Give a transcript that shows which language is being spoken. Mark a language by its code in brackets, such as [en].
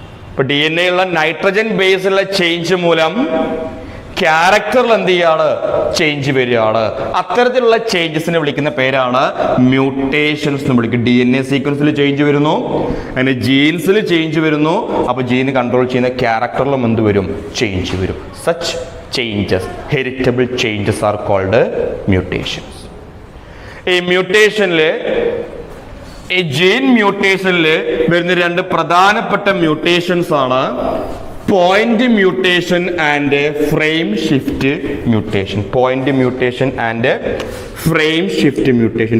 [ml] ഇപ്പൊ DNA ഉള്ള nitrogen ബേസിലുള്ള change മൂലം ക്യാരക്ടറിൽ എന്ത് ചെയ്യാണ്? ചേഞ്ച് വരികയാണ്. അത്തരത്തിലുള്ള ചേഞ്ചസിനെ വിളിക്കുന്ന പേരാണ് മ്യൂട്ടേഷൻസ് എന്ന് വിളിക്കും. DNA സീക്വൻസിൽ ചേഞ്ച് വരുന്നു, അങ്ങനെ ജീൻസിൽ ചേഞ്ച് വരുന്നു. അപ്പൊ ജീന് കൺട്രോൾ ചെയ്യുന്ന ക്യാരക്ടറിലും എന്ത് വരും? ചേഞ്ച് വരും. [en] Such changes, heritable changes are called mutations. [ml] ഈ മ്യൂട്ടേഷനില്, ഈ ജീൻ മ്യൂട്ടേഷനില് വരുന്ന രണ്ട് പ്രധാനപ്പെട്ട മ്യൂട്ടേഷൻസ് ആണ് point mutation and frame shift mutation. [en] Point mutation and frame shift mutation.